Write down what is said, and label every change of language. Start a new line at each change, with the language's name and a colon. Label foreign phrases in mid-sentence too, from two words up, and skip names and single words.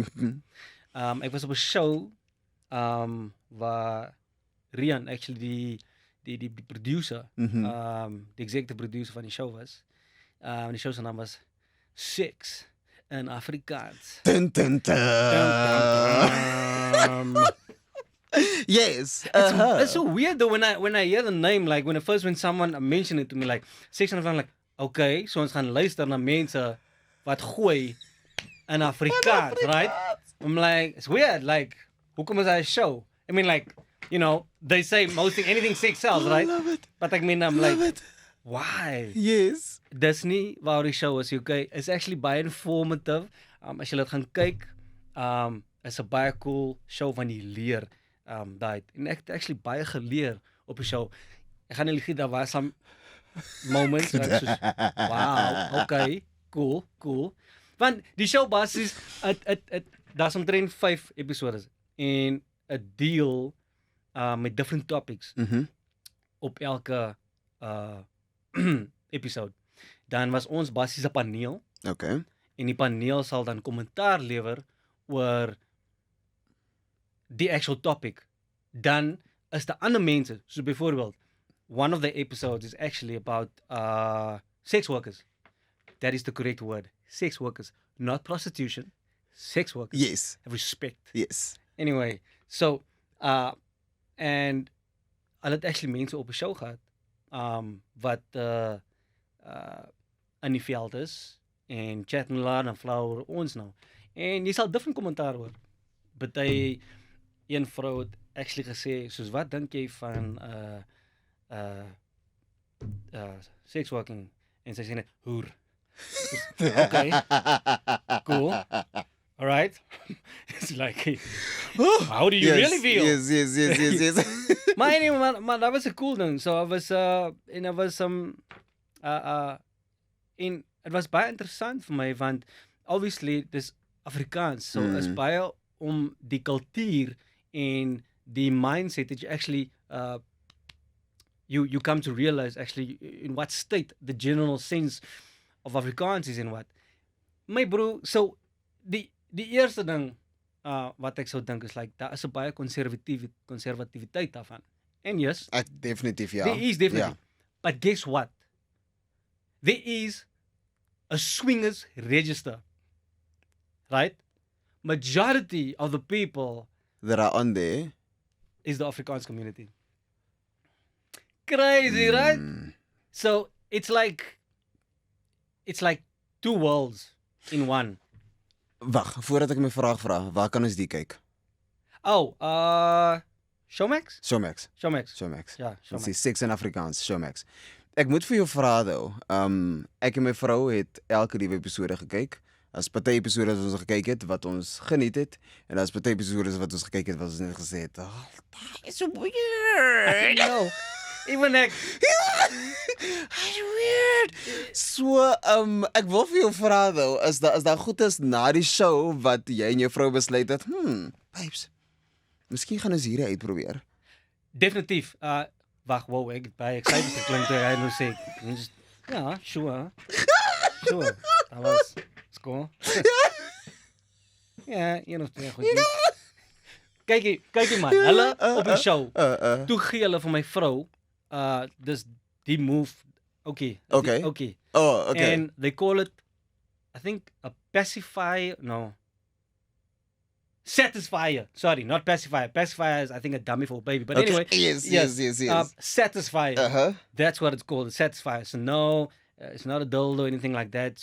Afrikaans: Ek was op 'n show waar Rian actually die producer, die
English: executive producer
Afrikaans: van die show was. Die show se naam was SAPS in Afrikaans. Dun, dun, dun.
English: Yes. It's so weird though when I hear the name, like when someone mentioned it to me, like section of I'm like, okay, so
Afrikaans: ons gaan luister na mense wat gooi in Afrikaans,
English: right? I'm like, it's weird, like,
Afrikaans: hoekom is hy 'n show?
English: I mean, like, you know, they say anything sex sells, right? I love it. But I mean, I'm like, why? Yes.
Afrikaans: Dis nie waar die show is, okay?
English: It's actually
Afrikaans: baie informative. As jy dit gaan kyk, is 'n baie cool show van die leer. Daai en ek het actually baie geleer op die show. Ek gaan nie lieg, daar was
English: some moments
Afrikaans: wat soos, wow, okay, cool. Want die show basies, daar's omtrent 5 episodes en 'n deal met
English: different topics
Afrikaans: op elke episode. Dan was ons basies 'n paneel.
English: Okay.
Afrikaans: En die paneel sal dan kommentaar lewer oor die actual topic. Dan is daar ander mense, so byvoorbeeld,
English: one of the episodes is actually about sex workers. That is the correct word. Sex workers, not prostitution. Sex workers. Yes. Have respect. Yes. Anyway, so and
Afrikaans: hulle het actually mense op 'n show gehad wat in die veld is en chat en laat en flou oor ons nou. En jy sal different kommentaar hoor. Party een vrou het actually gesê, soos wat dink jy van
English: sex working?
Afrikaans: En sy sê net hoer.
English: Okay. Cool. All right. It's like, how do you really feel? Yes.
Afrikaans: Maar anyway, maar dat was 'n cool ding.
English: So I was
Afrikaans: en dat was en dit was baie interessant vir my want obviously dis Afrikaans. So is baie om die kultuur en die mindset
English: that you actually you come to realize actually in what state the general sense of Afrikaans is in what. My bro,
Afrikaans: so die eerste ding wat ek sou dink is like daar is 'n baie konservativiteit daarvan. En yes, Definitief ja.
English: there is definitely.
Afrikaans: Ja.
English: But guess what? There is a swingers register. Right? Majority of the people That are on there. is the Afrikaans community. Crazy, right? So it's like two worlds in one.
Afrikaans: Wag, voordat ek my vraag vra, waar kan ons die kyk?
English: Oh, Showmax? Showmax.
Afrikaans: Showmax. Ja, Ons sê Showmax. Seks in Afrikaans, Showmax. Ek moet vir jou vra though. Ek en my vrou het elke liewe episode gekyk. As party episode wat ons gekyk het wat ons geniet het en as party episode wat ons gekyk het wat ons net gesê het,
English: "Oh, that is so weird." No, even ek. That's weird. So,
Afrikaans: ek wil vir jou vra though, as daar goed is na die show wat jy en jou vrou besluit het, babes, miskien gaan ons hierdie uitprobeer. Definitief. Wag, wow, ek het baie excited geklink toe hy nou sê. Ja, sure. Sure. Dat was cool. Ja, een of twee goedjies. Kykie man, hulle op die show. Toe gee hulle vir my vrou, dis die move.
English: Okay. Okay. Okay. Oh, okay. And they call it, I think, a pacifier. No. Satisfier. Sorry, not pacifier. Pacifier is, I think, a dummy for a baby. But Okay. anyway. Yes. Satisfier. Uh-huh. That's what it's called, a satisfier. So no, it's not a dildo or anything like that.